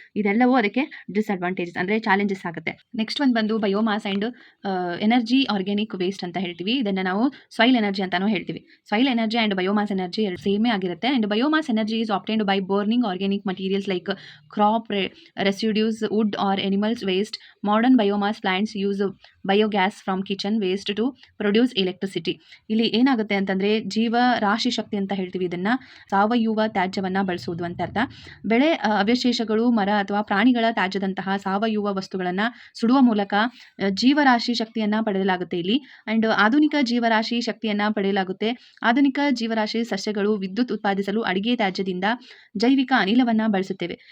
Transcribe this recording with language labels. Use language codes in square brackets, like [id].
[kn] ಇದೆಲ್ಲವೂ ಅದಕ್ಕೆ ಡಿಸ್ಅಡ್ವಾಂಟೇಜಸ್ ಅಂದರೆ ಚಾಲೆಂಜಸ್ ಆಗುತ್ತೆ. ನೆಕ್ಸ್ಟ್ ಒಂದು ಬಂದು biomass and energy organic waste ಅಂತ ಹೇಳ್ತೀವಿ. ಇದನ್ನು ನಾವು ಸಾಯಿಲ್ ಎನರ್ಜಿ ಅಂತಾನೂ ಹೇಳ್ತೀವಿ. Soil energy and biomass energy ಎರಡು ಸೇಮೇ ಆಗಿರುತ್ತೆ. [en] And biomass energy is obtained by burning organic materials like crop residues, wood or animals waste. Modern biomass plants use biogas from kitchen waste to produce electricity. [kn] ಇಲ್ಲಿ ಏನಾಗುತ್ತೆ ಅಂತಂದರೆ ಜೀವ ರಾಶಿ ಶಕ್ತಿ ಅಂತ ಹೇಳ್ತೀವಿ. ಇದನ್ನು ಸಾವಯವ ತ್ಯಾಜ್ಯವನ್ನು ಬಳಸೋದು ಅಂತ ಅರ್ಥ. ಬೆಳೆ ಅವಶೇಷಗಳು, ಮರ ಅಥವಾ ಪ್ರಾಣಿಗಳ ತ್ಯಾಜ್ಯದಂತಹ ಸಾವಯವ ವಸ್ತುಗಳನ್ನು ಸುಡುವ ಮೂಲಕ ಜೀವರಾಶಿ ಶಕ್ತಿಯನ್ನು ಪಡೆಯಲಾಗುತ್ತೆ ಇಲ್ಲಿ. ಆ್ಯಂಡ್ ಆಧುನಿಕ ಜೀವರಾಶಿ ಶಕ್ತಿಯನ್ನು ಪಡೆಯಲಾಗುತ್ತೆ. ಆಧುನಿಕ ಜೀವರಾಶಿ ಸಸ್ಯಗಳು ವಿದ್ಯುತ್ ಉತ್ಪಾದಿಸಲು ಅಡಿಗೆ ತ್ಯಾಜ್ಯದಿಂದ ಜೈವಿಕ ಅನಿಲವನ್ನು ಬಳಸುತ್ತೇವೆ.